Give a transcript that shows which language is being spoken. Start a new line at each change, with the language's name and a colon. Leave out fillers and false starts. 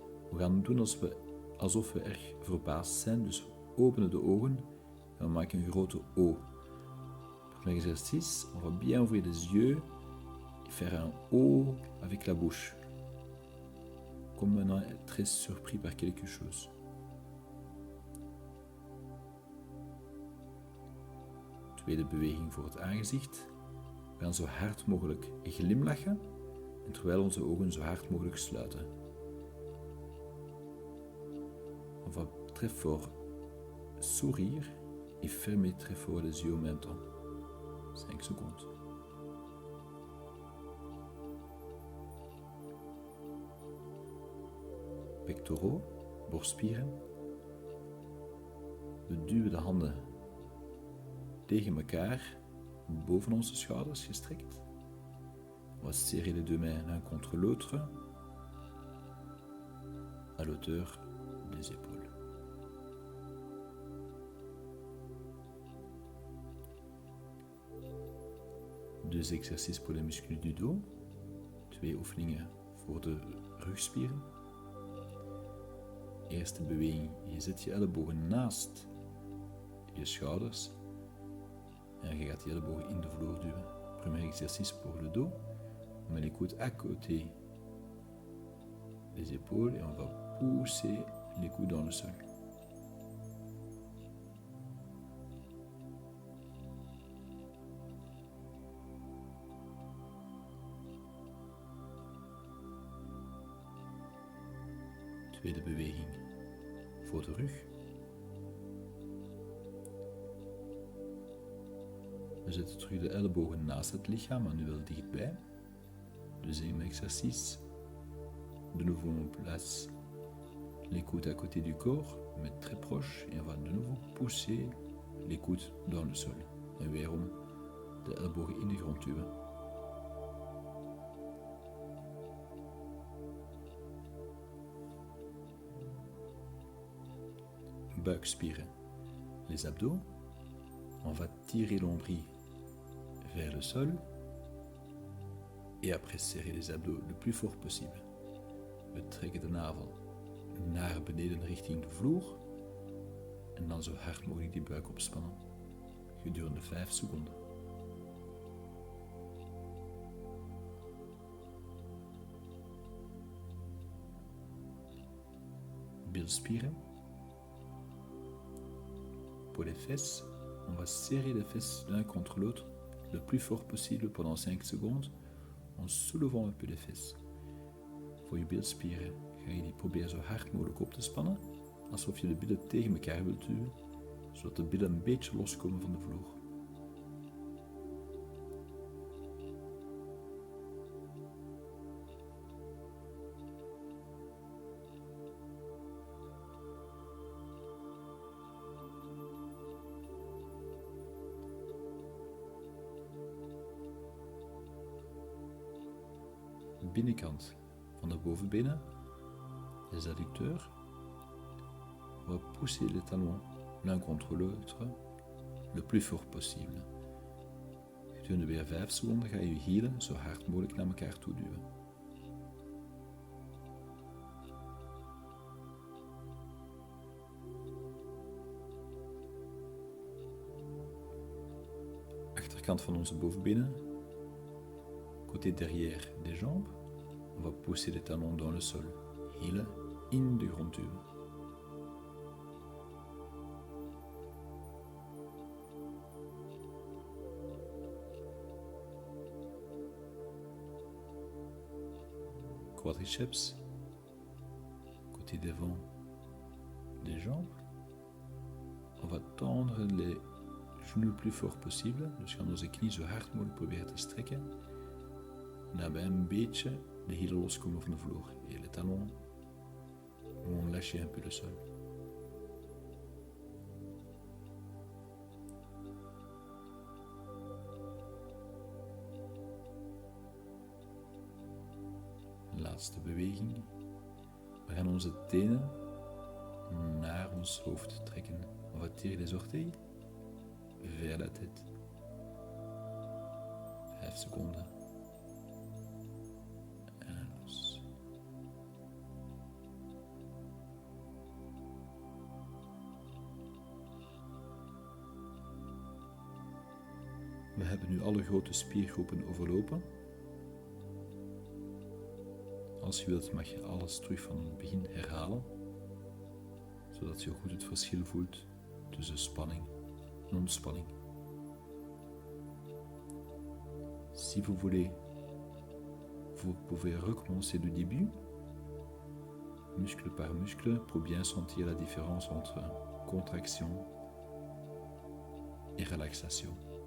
Dutch: We gaan doen alsof we erg verbaasd zijn, dus we openen de ogen en we maken een grote O.
French: Pour l'exercice, on va bien ouvrir les yeux et faire un O avec la bouche, comme on est très surpris par quelque chose.
Dutch: Tweede beweging voor het aangezicht. We gaan zo hard mogelijk glimlachen en terwijl onze ogen zo hard mogelijk sluiten.
French: On va très fort sourire et fermer très fort les yeux en même temps. 5 secondes.
Dutch: Pectoraux, borstspieren. We duwen de handen tegen elkaar, boven onze schouders gestrekt.
French: On va serrer les deux mains l'un contre l'autre, à l'auteur des épaules. Deux exercices pour les muscles du dos.
Dutch: 2 oefeningen voor de rugspieren. Eerste beweging, je zet je ellebogen naast je schouders en je gaat je ellebogen in de vloer duwen.
French: Premier exercice pour le dos, on met les coudes à côté des épaules et on va pousser les coudes dans le sol.
Dutch: Tweede beweging voor de rug. We zetten terug de ellebogen naast het lichaam, maar nu wel dichtbij.
French: Deuxième exercice. De nouveau on place les coudes à côté du corps, mais très proche, et on va de nouveau pousser les coudes dans le sol.
Dutch: En weerom de ellebogen in de grond duwen.
French: Buikspieren, les abdos. On va tirer l'ombril vers le sol et après serrer les abdos le plus fort possible.
Dutch: We trekken de navel naar beneden richting de vloer en dan zo hard mogelijk die buik opspannen gedurende 5 seconden. Bilspieren.
French: Pour les fesses, on va serrer les fesses l'un contre l'autre le plus fort possible pendant 5 secondes en soulevant un peu les fesses.
Dutch: Voor je bilspieren ga je die proberen zo hard mogelijk op te spannen, alsof je de billen tegen elkaar wilt duwen, zodat de billen een beetje loskomen van de vloer. Binnenkant van de bovenbenen, les adducteurs.
French: On va pousser les talons l'un contre l'autre le plus fort possible.
Dutch: Gedurende weer 5 seconden ga je je hielen zo hard mogelijk naar elkaar toe duwen. Achterkant van onze bovenbenen,
French: côté derrière des jambes. On va pousser les talons dans le sol,
Dutch: hielen in de grond duwen.
French: Quadriceps, côté devant des jambes. On va tendre les genoux le plus fort possible,
Dutch: dus gaan onze knie zo hard mogelijk proberen te strekken. En daarbij een beetje de hielen loskomen van de vloer.
French: Et les talons vont lâcher un peu le sol.
Dutch: Laatste beweging. We gaan onze tenen naar ons hoofd trekken.
French: On va tirer les orteils vers la tête.
Dutch: 5 seconden. En los. We hebben nu alle grote spiergroepen overlopen. Als je wilt mag je alles terug van het begin herhalen, zodat je goed het verschil voelt tussen spanning en ontspanning.
French: Si vous voulez, vous pouvez recommencer du début, muscle par muscle, pour bien sentir la différence entre contraction et relaxation.